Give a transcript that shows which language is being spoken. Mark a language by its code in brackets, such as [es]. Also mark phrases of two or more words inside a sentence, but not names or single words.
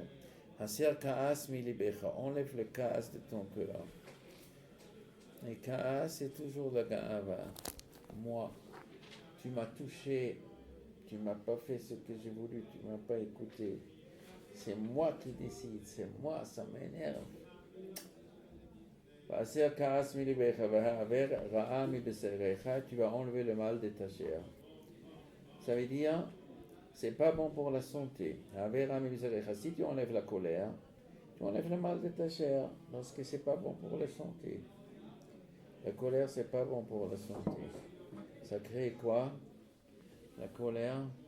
[he] הסר כעס מלבך, [fr] enlève le kaas de ton cœur. Et kaas, c'est toujours la ga'ava. Moi, tu m'as touché, tu m'as pas fait ce que j'ai voulu, tu m'as pas écouté. C'est moi qui décide, c'est moi, ça m'énerve. [he] הסר כעס מלבך, והעבר רעה מבשרך, [fr] tu vas enlever le mal de ta chair. Ça veut dire, c'est pas bon pour la santé. Si tu enlèves la colère, tu enlèves le mal de ta chair, parce que c'est pas bon pour la santé. La colère, c'est pas bon pour la santé. Ça crée quoi? La colère?